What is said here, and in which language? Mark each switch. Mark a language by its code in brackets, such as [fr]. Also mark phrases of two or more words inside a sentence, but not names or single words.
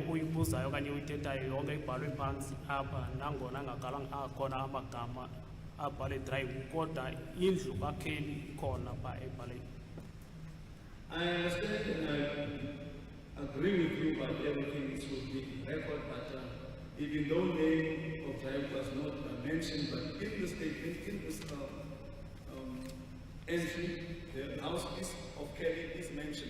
[xh] uyibuzayo okanye uyithethayo yonke ibhalwe phantsi apha nangona akhona amagama abhale dry hook, kodwa indlu kaKelly ikhona pha ebhale. [en] I understand and I agree with you about everything is will be record, but even though name of Dry Hook was not mentioned, but in the statement, in this entry, the house of Kelly is mentioned.